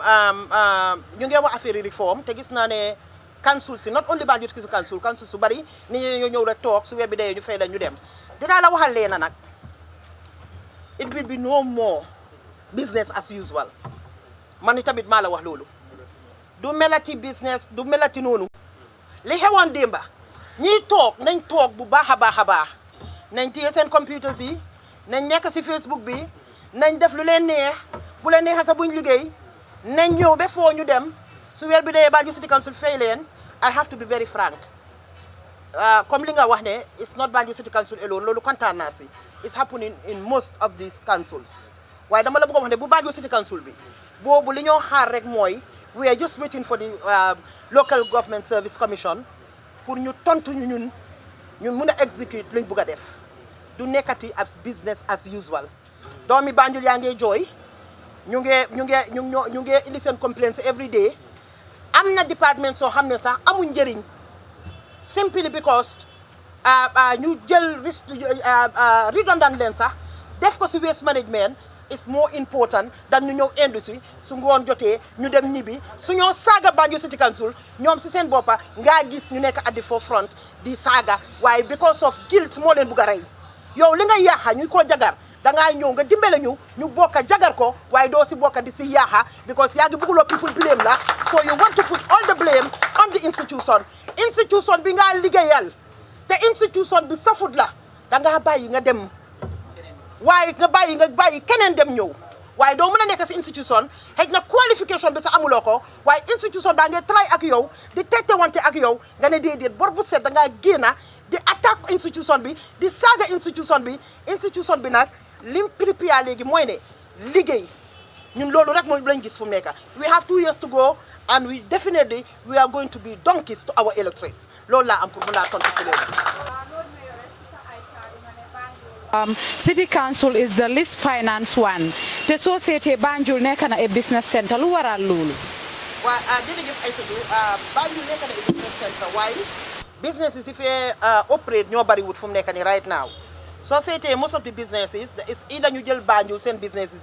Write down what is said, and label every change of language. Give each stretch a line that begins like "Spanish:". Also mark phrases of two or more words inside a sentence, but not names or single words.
Wolof: ñu ngi wax
French: affaire réforme
Wolof: te gis naa ne council si
English: not only Banjul City council
Wolof: su bari ni ñu ñëw rek toog su weer bi dee ñu fay la ñu dem dinaa la waxal leena nag
English: it will be no more business as usual
Wolof: man tamit maa la wax loolu du melati business du melati noonu li xewoon démba ñiy toog nañ toog bu baax a baax nañ téye seen computers yi nañ nekk si Facebook bi nañ def lu leen neex bu leen neexee sax buñ liggéey nañ ñëw ba foo ñu dem su weer bi dee Banjul City Council fay leen
English: I have to be very frank
Wolof: comme li nga wax ne
English: it's not Banjul City Council alone
Wolof: loolu kontaan naa si
English: it's happening in most of these councils
Wolof: waaye dama la bëgg a wax ne bu Banjul City Council bi boobu li ñoo xaar rek mooy
English: we are just waiting for the local government service commission
Wolof: pour ñu tontu ñun mun a execute liñ bëgg a def du nekkati
English: as business as usual
Wolof: doomi Banjul yaa ngi jooy ñu ngi indi seen
English: complaints every day
Wolof: am na département soo xam ne sax amuñ njëriñ
English: simply because
Wolof: ñu jël redundant leen sax def ko si
English: waste management is more important than
Wolof: ñu ñëw industrie su ngoon jotee ñu dem ñibbi su ñoo saaga Banjul City Council ñoom si seen boppa ngaa gis ñu nekk
English: at the forefront
Wolof: di saaga waaye
English: because of guilt
Wolof: moo leen bugg a rey yow li nga yaaxa ñu ko jagar dangaa ñëw nga dimbale ñu bokka jagar ko waaye doo si bokka di si yaaxa because yaa ngi bëgguloo
English: people blame
Wolof: la
English: so you want to put all the blame on the institution
Wolof: bi nga liggéeyal te institution bi safut la dangaa bàyyi nga dem waaye nga bàyyi keneen dem ñëw waaye doo mën a nekk si institution xëy na qualification bi sa amuloo ko waaye institution baa ngay try ak yow di tette wante ak yow nga ne déedéet bor bu set dangaa génna di attaque institution bi di saaga institution bi nag lim prépare léegi mooy ne liggéey ñun loolu rek mooy lañ gis fu mu nekk
English: we have 2 years to go and we are going to be donkeys to our electorates
Wolof: loolu laa am pour mën a tontu ci loolu.
English: City Council is the least financed one
Wolof: te société Banjul nekk na a
English: business center
Wolof: lu waral loolu. waaw jërëjëf Aïssatou Banjul nekk na a
English: business center
Wolof: waaye business yi si fee operate ñoo bari wut fu mu nekk nii
English: right now
Wolof: société
English: most of the businesses is either
Wolof: ñu jël Banjul seen businesses